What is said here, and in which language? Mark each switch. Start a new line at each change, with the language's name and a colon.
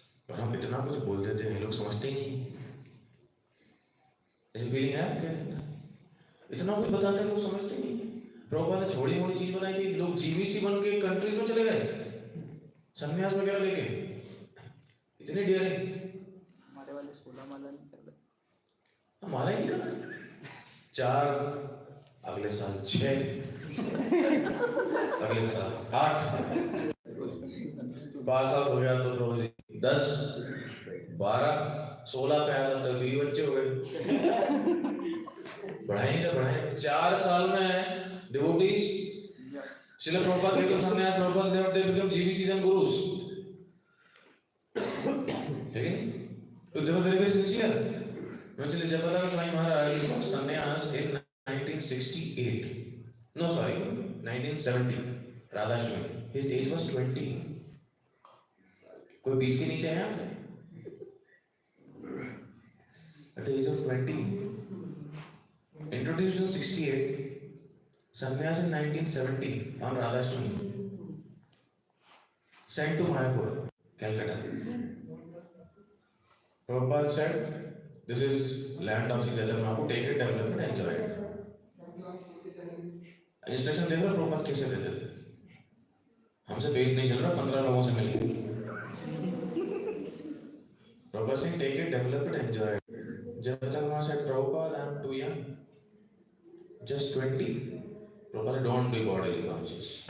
Hindi: और हम इतना कुछ बोल देते हैं लोग समझते ही नहीं. ऐसी फीलिंग है क्या? इतना कुछ बताते हैं लोग समझते नहीं. प्रभुपाद ने छोटी मोटी चीज बनाई थी, लोग जीवीसी बन के कंट्रीज में चले गए संन्यास वगैरह लेके. इतने डेयरिंग. हमारे वाले 16 माला नहीं कर रहे. हमारा ही नहीं कर रहे. 4 अगले साल 6 अगले साल 8 पास आउट हो गया तो रोज 10 12 16 पे आया तो 20 बच्चे हो गए. बढ़ाएंगे 4 साल में devotees Srila Prabhupada के तो संन्यास Prabhupada
English: they become GBCs and gurus.
Hindi: है कि नहीं?
English: तो they were very very sincere. Actually Jayapataka Swami Maharaj got sannyas in 1968. No sorry, 1970. Radha Swami. His age was 20.
Hindi: कोई 20 के नीचे है यहाँ पे?
English: At the age of 20, introduced in 68, sannyas in 1970 on Radhashtami, sent to Mayapur, Calcutta. Prabhupada said, "This is land of Sri Chaitanya Mahaprabhu. Take it, develop it, enjoy it."
Hindi: Instruction देख रहे प्रभुपाद कैसे देते थे? हमसे बेस नहीं चल रहा, 15 लोगों से मिलके.
English: Prabhupada saying, "Take it, develop it, enjoy it." Jayapataka said, "Prabhupada, I am too young, just 20." Prabhupada said, "Don't be bodily conscious."